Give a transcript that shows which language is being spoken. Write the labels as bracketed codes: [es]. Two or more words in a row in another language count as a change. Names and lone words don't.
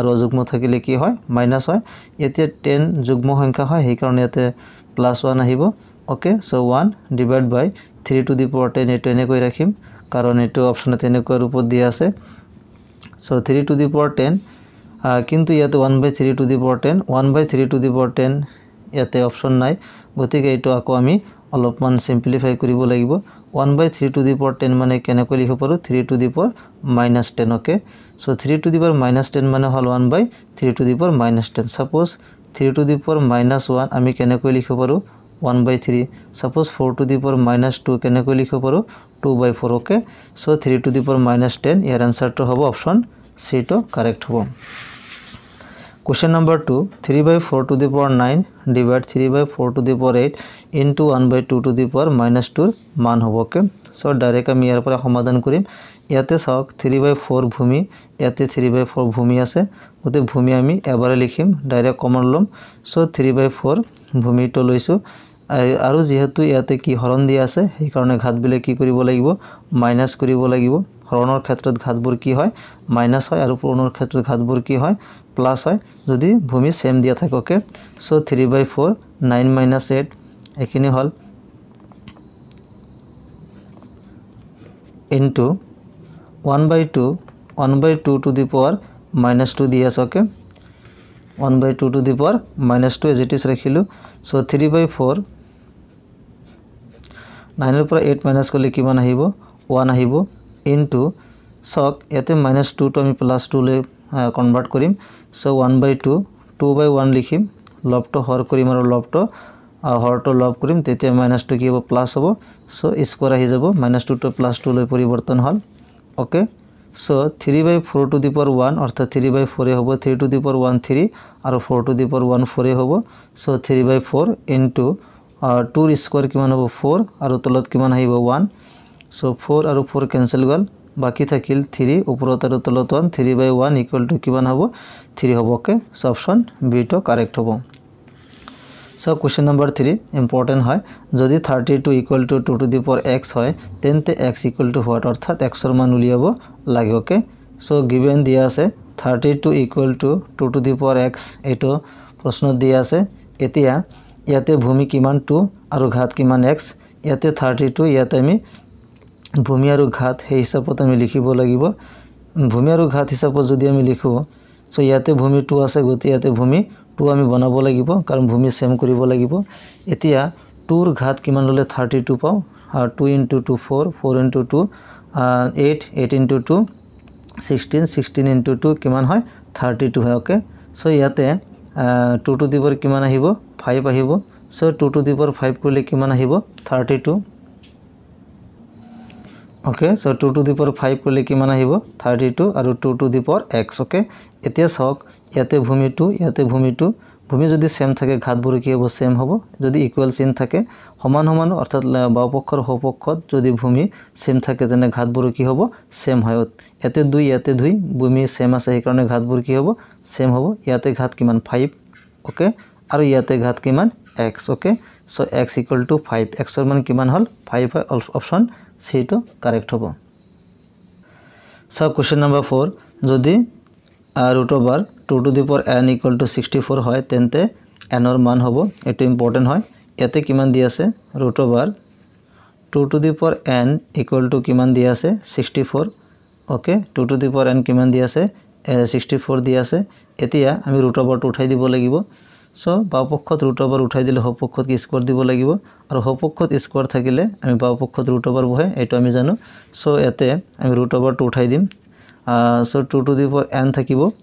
[as] অযুগ্ম থাকিলে কি হয় মাইনাস হয় এতিয়া 10 যুগ্ম সংখ্যা হয় সেই কাৰণে ইয়াতে +1 আহিব [en] okay so 1 divide by 3 to the power 10 [as] এটো এনে কৈ ৰাখিম কাৰণ এটো অপচনত এনে কৈ ৰূপত দিয়া আছে [en] so 3 to the power 10 [as] কিন্তু ইয়াতে [en] 1/3 to the power 10 1/3 to the power 10 [as] ইয়াতে অপশন নাই গতিকে এটো আকো আমি অলপমান সিম্পলিফাই কৰিব লাগিব [en] 1/3 to the power 10 [as] মানে কেনেকৈ লিখিব পাৰো [en] 3 to the power -10 okay so 3 to the power -10 [as] মানে হল [en] 1/3 to the power -10 suppose 3 to the power -1 [as] আমি কেনেকৈ লিখিব পাৰো 1/3 সাপোজ [en] 4 to the power -2 [as] কেনেকৈ লিখিব পাৰো 2/4 [en] okay so 3 to the power -10 [as] ইয়াৰ आंसरটো হ'ব [en] option C [as] টো কারেক্ট হ'ব [en] question number 2 3/4 to the power 9 divide 3/4 to the power 8 into 1/2 to the power -2 [as] মান হ'ব [en] okay so direct [as] আমি ইয়াৰ পৰা সমাধান কৰিম ইয়াতে চাওক 3/4 ভূমি ইয়াতে 3/4 ভূমি আছে গতে ভূমি আমি এবাৰে লিখিম [en] direct common [as] লম সো 3/4 ভূমিটো লৈছো আৰু যেহেতু ইয়াতে কি হৰণ দিয়া আছে সেই কাৰণে ঘাত বিলে কি কৰিব লাগিব মাইনাস কৰিব লাগিব হৰণৰ ক্ষেত্ৰত ঘাতবোৰ কি হয় মাইনাস হয় আৰু পূৰণৰ ক্ষেত্ৰত ঘাতবোৰ কি হয় প্লাস হয় যদি ভূমি সেম দিয়া থাকে [en] okay so 3/4 [as] 9 - 8 এখিনি হল [en] into 1/2 to the power -2 [as] দিয়া আছে [en] okay 1/2 to the power -2 as it is [as] ৰাখিলো সো 3/4 9 ৰ পৰা 8 মাইনাস কৰিলে কিমান আহিব 1 আহিব into সক ইয়াতে -2 টো আমি +2 লৈ কনভার্ট কৰিম সো 1/2 2/1 লিখিম লবটো হৰ কৰিম আৰু লবটো হৰটো লব কৰিম তেতিয়া -2 কি হ'ব প্লাস হ'ব [en] so square [as] আহি যাব -2 টো +2 লৈ পৰিৱৰ্তন হল [en] okay so 3/4 to the power 1 [as] অর্থাৎ 3/4 হ'ব [en] 3 to the power [as] 1 3 আৰু [en] 4 to the power 1 [as] 4 হ'ব [en] so 3/4 into 2 square [as] কিমান হ'ব 4 আৰু তলত কিমান আহিব 1 সো 4 আৰু 4 কেনসেল গল বাকি থাকিল 3 ওপৰত আৰু তলত 1 [en] 3/1 equal to [as] কিমান হ'ব 3 হ'ব [en] okay so option [as] বি টো কারেক্ট হ'ব [en] so question number 3 important [as] হয় যদি [en] 32 equal to 2 to the power x [as] হয় তেন্তে [en] x equal to what [as] অর্থাৎ x এর মান উলিয়াব লাগে [en] okay so given [as] দিয়া আছে [en] 32 equal to 2 to the power x [as] এটো প্রশ্ন দিয়া আছে এতিয়া ইয়াতে ভূমি কিমান 2 আৰু ঘাত কিমান x ইয়াতে 32 ইয়াতে আমি ভূমি আৰু ঘাত সেই হিচাপত আমি লিখিব লাগিব ভূমি আৰু ঘাত হিচাপত যদি আমি লিখো সো ইয়াতে ভূমি 2 আছে গতি ইয়াতে ভূমি 2 আমি বনাব লাগিব কাৰণ ভূমি সেম কৰিব লাগিব এতিয়া 2 ৰ ঘাত কিমান ললে 32 পাও 2 * 2 4 4 * 2 8 8 * 2 16 16 * 2 কিমান হয় 32 হয় [en] okay so [as] ইয়াতে [en] 2 to the power [as] কিমান আহিব 5 আহিব [en] so 2 to the power 5 [as] করলে কিমান আহিব 32 [en] okay so 2 to the power 5 [as] করলে কিমান আহিব 32 আৰু [en] 2 to the power x okay [as] এতিয়া সক ইয়াতে ভূমি 2 ইয়াতে ভূমি 2 ভূমি যদি সেম থাকে ঘাতবোৰ কি হ'ব সেম হ'ব যদি ইকুয়াল চিন থাকে সমান সমান অর্থাৎ বাওপক্ষৰ হপক্ষত যদি ভূমি সেম থাকে তেনে ঘাতবোৰ কি হ'ব সেম হয় ইয়াতে 2 ইয়াতে 2 ভূমি সেম আছে এই কাৰণে ঘাতবোৰ কি হ'ব সেম হ'ব ইয়াতে ঘাত কিমান 5 ওকে আৰু ইয়াতে ঘাত কিমান x [en] okay so x = 5 [as] x এর মান কিমান হল 5 হয় [en] option C [as] টো কারেক্ট হ'ব [en] so question number 4 [as] যদি [en] √2 to the power n [as] = 64 হয় তেন্তে n এর মান হ'ব এটো ইম্পর্টেন্ট হয় ইয়াতে কিমান দি আছে [en] √2 to the power n [as] = কিমান দি আছে 64 [en] okay 2 to the power n [as] কিমান দি আছে 64 দি আছে এতিয়া আমি √2 টো উঠাই দিব লাগিব সো বাওপক্ষত √2 উঠাই দিলে হপক্ষত কি স্কয়ার দিব লাগিব আৰু হপক্ষত স্কয়ার থাকিলে আমি বাওপক্ষত √2 বহে এটো আমি জানো সো এতে আমি √2 টো উঠাই দিম [en] so 2 to the power n [as] থাকিব